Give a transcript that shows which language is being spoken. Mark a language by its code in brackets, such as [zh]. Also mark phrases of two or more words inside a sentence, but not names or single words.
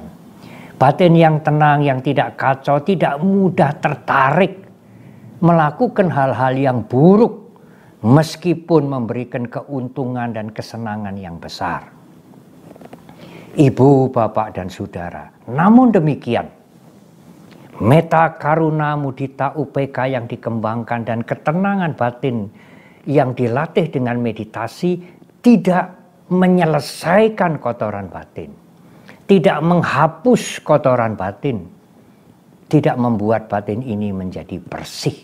[id] Batin yang tenang, yang tidak kacau, tidak mudah tertarik melakukan hal-hal yang buruk meskipun memberikan keuntungan dan kesenangan yang besar. Ibu, bapak, dan saudara, namun demikian, meta, karuna, mudita, upeka yang dikembangkan dan ketenangan batin yang dilatih dengan meditasi tidak menyelesaikan kotoran batin, tidak menghapus kotoran batin, tidak membuat batin ini menjadi bersih.